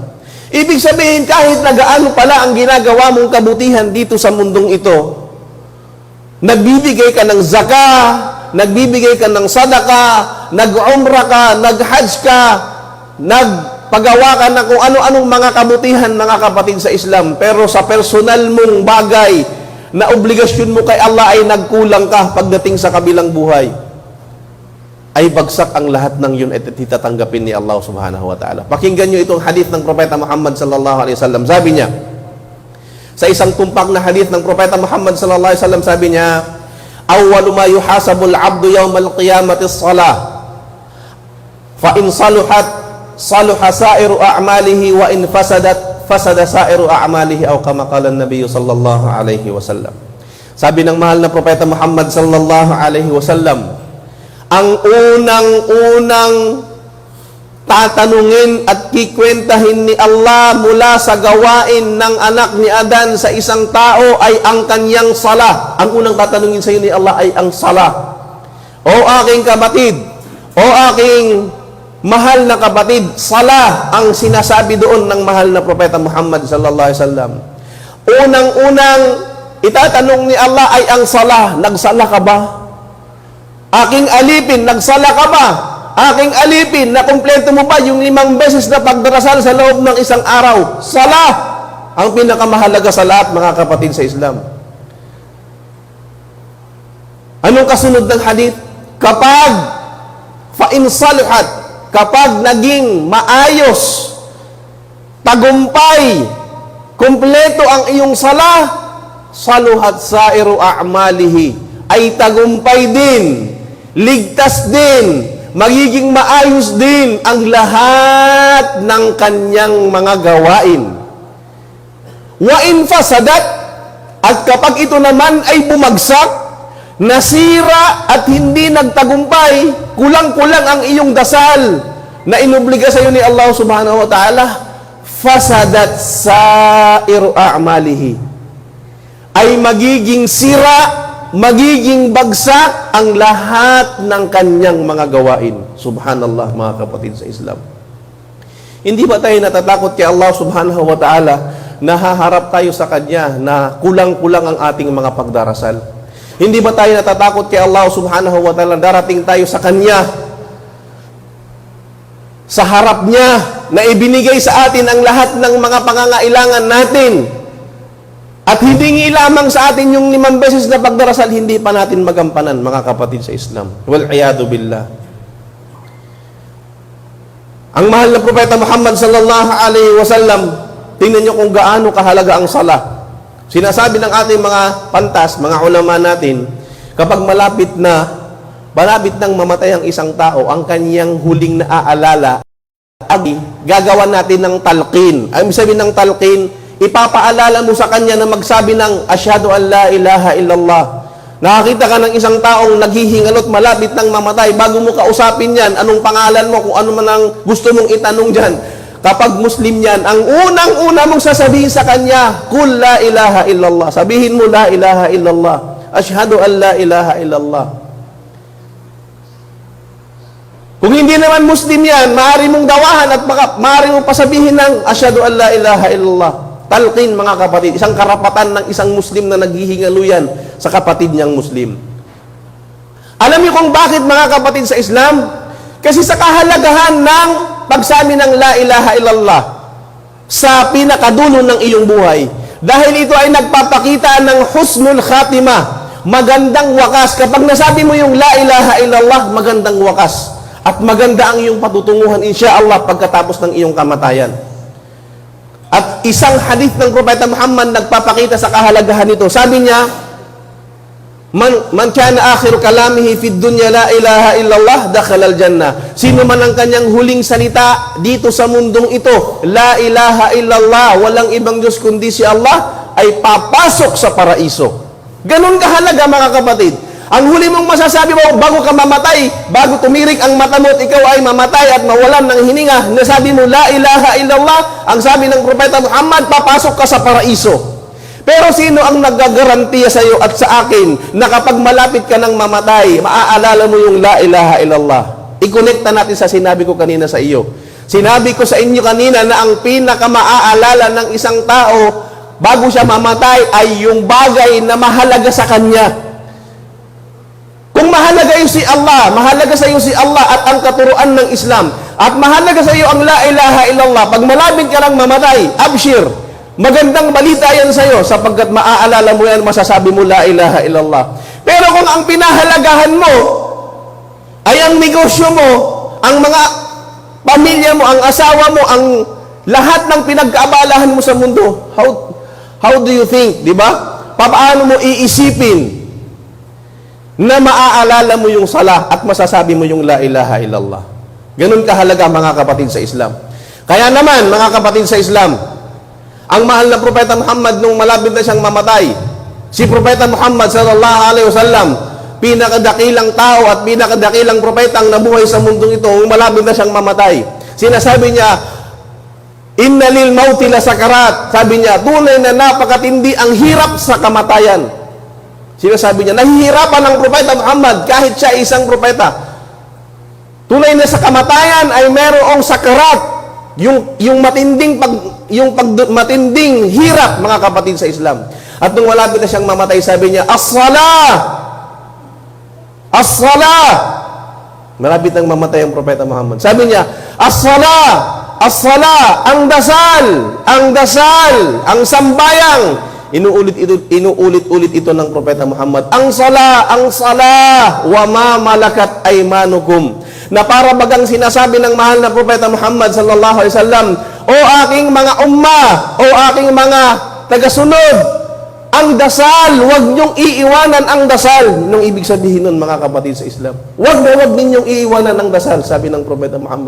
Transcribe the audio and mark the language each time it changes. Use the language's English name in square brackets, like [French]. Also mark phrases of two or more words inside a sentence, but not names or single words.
[Filipino] Ibig sabihin, kahit na gaano pala ang ginagawa mong kabutihan dito sa mundong ito, nagbibigay ka ng zakah, nagbibigay ka ng sadaka, nag-umrah ka, nag-hajj ka, nagpagawa ka na kung ano-anong mga kabutihan, mga kapatid sa Islam. Pero sa personal mong bagay na obligasyon mo kay Allah ay nagkulang ka pagdating sa kabilang buhay, ay bagsak ang lahat ng yun at titatanggapin ni Allah [Arabic] سبحانه وتعالى. [Filipino] Pakinggan nyo itong hadith ng Propeta Muhammad [Arabic] صلى الله عليه وسلم. [Filipino] Sabi niya, sa isang tumpak na hadith ng Propeta Muhammad [Arabic] صلى الله عليه وسلم, [Filipino] sabi niya, [Arabic] أول ما يحاسب العبد يوم القيامة الصلاة. فإن صلحت صلح سائر أعماله وإن فسدت فسد سائر أعماله أو كما قال النبي صلى الله عليه وسلم. [Filipino] Sabi ng mahal na Propeta Muhammad [Arabic] صلى الله عليه وسلم, [Filipino] ang unang-unang tatanungin at kikwentahin ni Allah mula sa gawain ng anak ni Adan sa isang tao ay ang kanyang sala. Ang unang tatanungin sa iyo ni Allah ay ang sala. O aking kapatid, o aking mahal na kapatid, sala ang sinasabi doon ng mahal na Propeta Muhammad [Arabic] صلى الله عليه وسلم. [Filipino] Unang-unang itatanong ni Allah ay ang sala. Nagsala ka ba? Aking alipin, nagsala ka ba? Aking alipin, na kumpleto mo ba yung 5 beses na pagdarasal sa loob ng isang araw? Sala ang pinakamahalaga sa lahat, mga kapatid sa Islam. Anong kasunod ng hadith? [Arabic] Kapag فإن صلحت, [Filipino] kapag naging maayos, tagumpay, kumpleto ang iyong sala, [Arabic] صلحت سائر أعماله, [Filipino] ay tagumpay din, ligtas din, magiging maayos din ang lahat ng kanyang mga gawain. [Arabic] وإن فسدت, [Filipino] at kapag ito naman ay bumagsak, nasira at hindi nagtagumpay, kulang-kulang ang iyong dasal na inobliga sa iyo ni Allah [Arabic] سبحانه وتعالى, فسدت سائر أعماله, [Filipino] ay magiging sira, magiging bagsak ang lahat ng kanyang mga gawain. Subhanallah, mga kapatid sa Islam. Hindi ba tayo natatakot kay Allah [Arabic] سبحانه وتعالى [Filipino] na haharap tayo sa Kanya na kulang-kulang ang ating mga pagdarasal? Hindi ba tayo natatakot kay Allah [Arabic] سبحانه وتعالى [Filipino] darating tayo sa Kanya, sa harap Niya, na ibinigay sa atin ang lahat ng mga pangangailangan natin, at hindi lamang sa atin yung 5 beses na pagdarasal, hindi pa natin magampanan, mga kapatid sa Islam. [Arabic] والعياذ بالله. [Filipino] Ang mahal na Propeta Muhammad [Arabic] صلى الله عليه وسلم, [Filipino] tingnan nyo kung gaano kahalaga ang sala. Sinasabi ng ating mga pantas, mga ulama natin, kapag malapit nang mamatay ang isang tao, ang kanyang huling naaalala, gagawa natin ng talqin. Ang sabihin ng talqin, ipapaalala mo sa kanya na magsabi ng [Arabic] أشهد أن لا إله إلا الله. [Filipino] Nakakita ka ng isang taong naghihingalot malapit nang mamatay, bago mo kausapin yan, anong pangalan mo, kung ano man ang gusto mong itanong dyan. Kapag Muslim yan, ang unang-una mong sasabihin sa kanya, [Arabic] قل لا إله إلا الله. [Filipino] Sabihin mo [Arabic] لا إله إلا الله. أشهد أن لا إله إلا الله. [Filipino] Kung hindi naman Muslim yan, maaari mong dawahan at maaari mong pasabihin ng [Arabic] أشهد أن لا إله إلا الله. [Filipino] Talqin, mga kapatid, isang karapatan ng isang Muslim na naghihingalo yan sa kapatid niyang Muslim. Alam niyo kung bakit, mga kapatid sa Islam? Kasi sa kahalagahan ng pagsabi ng [Arabic] لا إله إلا الله [Filipino] sa pinakadulo ng iyong buhay. Dahil ito ay nagpapakita ng [Arabic] حسن الخاتمة, [Filipino] magandang wakas. Kapag nasabi mo yung [Arabic] لا إله إلا الله, [Filipino] magandang wakas. At maganda ang iyong patutunguhan, insyaallah, pagkatapos ng iyong kamatayan. At isang hadith ng Propeta Muhammad nagpapakita sa kahalagahan nito. Sabi niya, [Arabic] من كان آخر كلامه في الدنيا لا إله إلا الله دخل الجنة. [Filipino] Sino man ang kanyang huling salita dito sa mundong ito, [Arabic] لا إله إلا الله, [Filipino] walang ibang Diyos kundi si Allah, ay papasok sa paraiso. Ganun kahalaga, mga kapatid. Ang huli mong masasabi mo bago ka mamatay, bago tumirik ang mata mo at ikaw ay mamatay at mawalan ng hininga, nasabi mo [Arabic] لا إله إلا الله, [Filipino] ang sabi ng Propeta Muhammad, papasok ka sa paraiso. Pero sino ang nagagarantiya sa iyo at sa akin na kapag malapit ka ng mamatay, maaalala mo yung [Arabic] لا إله إلا الله? [Filipino] I-connecta natin sa sinabi ko kanina sa iyo. Sinabi ko sa inyo kanina na ang pinaka-maaalala ng isang tao bago siya mamatay ay yung bagay na mahalaga sa kanya. Kung mahalaga iyo si Allah, mahalaga sa iyo si Allah at ang katuruan ng Islam, at mahalaga sa iyo ang [Arabic] لا إله إلا الله, [Filipino] pag malapit ka ng mamatay, abshir, magandang balita yan sa iyo, sapagkat maaalala mo yan, masasabi mo [Arabic] لا إله إلا الله. [Filipino] Pero kung ang pinahalagahan mo ay ang negosyo mo, ang mga pamilya mo, ang asawa mo, ang lahat ng pinagkaabalahan mo sa mundo, [English] how do you think, [Filipino] di ba? Paano mo iisipin na maaalala mo yung sala at masasabi mo yung [Arabic] لا إله إلا الله? [Filipino] Ganun kahalaga, mga kapatid sa Islam. Kaya naman, mga kapatid sa Islam, ang mahal na Propeta Muhammad nung malapit na siyang mamatay, si Propeta Muhammad [Arabic] صلى الله عليه وسلم, [Filipino] pinakadakilang tao at pinakadakilang propetang nabuhay sa mundong ito, malapit na siyang mamatay. Sinasabi niya, [Arabic] إن للموت لسكرات. [Filipino] Sabi niya, tunay na napakatindi ang hirap sa kamatayan. Sinasabi niya, nahihirapan ang Propeta Muhammad kahit siya isang propeta. Tunay na sa kamatayan ay merong sakarat, yung matinding hirap, mga kapatid sa Islam. At nung malapit na siyang mamatay, sabi niya, [Arabic] الصلاة! الصلاة! [Filipino] Malapit nang mamatay ang Propeta Muhammad. Sabi niya, [Arabic] الصلاة الصلاة! [Filipino] Ang dasal! Ang dasal! Ang sambayang! Inuulit-ulit ito ng Propeta Muhammad. Ang sala, [Arabic] وما ملكت أيمانكم. [Filipino] Na para bagang sinasabi ng mahal na Propeta Muhammad [Arabic] صلى الله عليه وسلم, [Filipino] o aking mga umma, o aking mga tagasunod, ang dasal, huwag niyong iiwanan ang dasal. Nung ibig sabihin nun, mga kapatid sa Islam, huwag ninyong iiwanan ang dasal, sabi ng Propeta Muhammad.